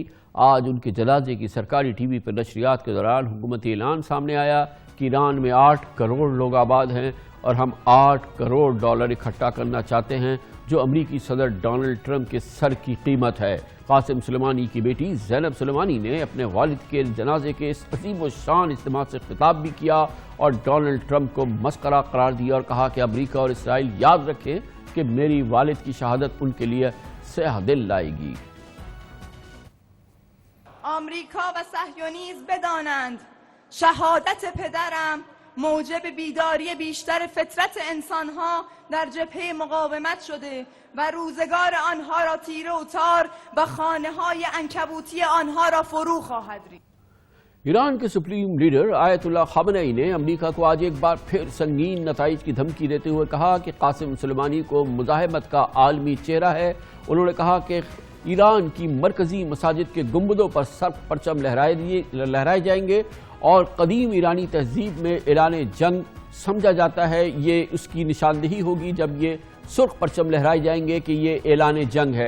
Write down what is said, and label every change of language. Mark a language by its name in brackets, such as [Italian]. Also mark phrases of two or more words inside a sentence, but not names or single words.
[Urdu] آج ان کے جنازے کی سرکاری ٹی وی پر نشریات کے دوران حکومتی اعلان سامنے آیا کہ ایران میں 8 کروڑ لوگ آباد ہیں اور ہم 8 کروڑ ڈالر اکٹھا کرنا چاہتے ہیں، جو امریکی صدر ڈونلڈ ٹرمپ کے سر کی قیمت ہے۔ قاسم سلیمانی کی بیٹی زینب سلیمانی نے اپنے والد کے جنازے کے اس عظیم و شان اجتماع سے خطاب بھی کیا اور ڈونلڈ ٹرمپ کو مسخرہ قرار دیا اور کہا کہ امریکہ اور اسرائیل یاد رکھیں کہ میری والد کی شہادت ان کے لیے سیاہ دل لائے گی۔ [Persian] آمریکا و صهیونیسم بدانند شهادت پدرم موجب بیداری بیشتر فطرت انسانها در جبهه مقاومت شده و روزگار آنها را تیره و تار و خانه‌های عنکبوتی آنها را فرو خواهد ریخت۔ [Urdu] ایران کے سپریم لیڈر آیت اللہ خامنئی نے امریکہ کو آج ایک بار پھر سنگین نتائج کی دھمکی دیتے ہوئے کہا کہ قاسم سلیمانی کو مزاحمت کا عالمی چہرہ ہے۔ انہوں نے کہا کہ ایران کی مرکزی مساجد کے گنبدوں پر سرخ پرچم لہرائے جائیں گے اور قدیم ایرانی تہذیب میں اعلان جنگ سمجھا جاتا ہے، یہ اس کی نشاندہی ہوگی جب یہ سرخ پرچم لہرائے جائیں گے کہ یہ اعلان جنگ ہے۔